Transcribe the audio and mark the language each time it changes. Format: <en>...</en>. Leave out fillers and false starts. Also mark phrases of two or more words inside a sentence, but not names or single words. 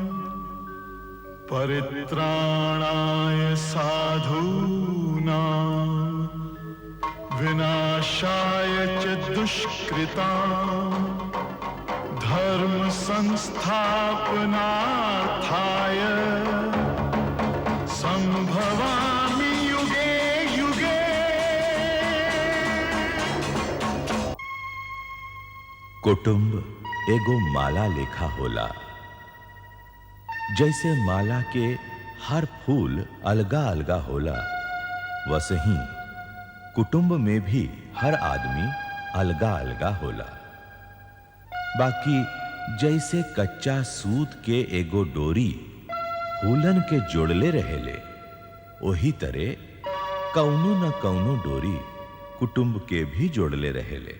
<sa>परित्राणाय साधूनां विनाशाय च दुष्कृतां धर्म संस्थापनार्थाय संभवामि युगे युगे।</sa> <bho>कुटुंब एगो माला लेखा होला। जैसे माला के हर फूल अलगा अलगा होला, वैसे कुटुंब में भी हर आदमी अलगा अलगा होला। बाकी जैसे कच्चा सूत के एगो डोरी फूलन के जोड़ले रहेले, वही तरह कौनो न कौनो डोरी कुटुंब के भी जोड़ले रहेले।</bho>